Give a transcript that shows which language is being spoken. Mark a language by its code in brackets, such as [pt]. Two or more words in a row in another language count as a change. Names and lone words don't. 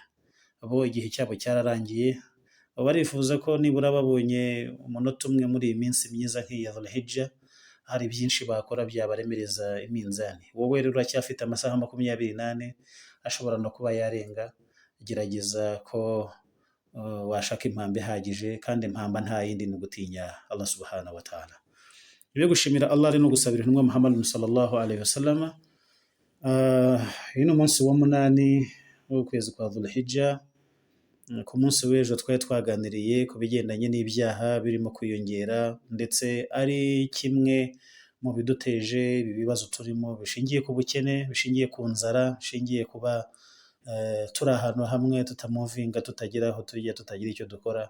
[rw] Abo igihe cyabo cyararangiye, barifuza ko nibura babonye umunota umwe muri iyi minsi myiza nk'iya Dhul-Hijja, hari byinshi bakora byabaremereza iminzani. Wowe rero uracyafite amasaha 28 ashobora no kuba yarenga. Gerageza ko washaka impamba ihagije, kandi impamba nta yindi ni ugutinya Allah [ar] subhanahu wa ta'ala. [rw] Ibyo gushimira Allah ari no gusabira intumwa Muhammad [ar] sallallahu alaihi wasallam. [rw] Ino munsi wa 8 w'ukwezi kwa Dhul-Hijja, ku munsi w'ejo twari twaganiriye ku bigendanye n'ibyaha birimo kwiyongera, ndetse ari kimwe mu biduteje ibi bibazo turimo, bishingiye ku bukene, bishingiye ku nzara, bishingiye kuba turi ahantu hamwe tutamuvinga, tutagira aho tujya, tutagira icyo dukora.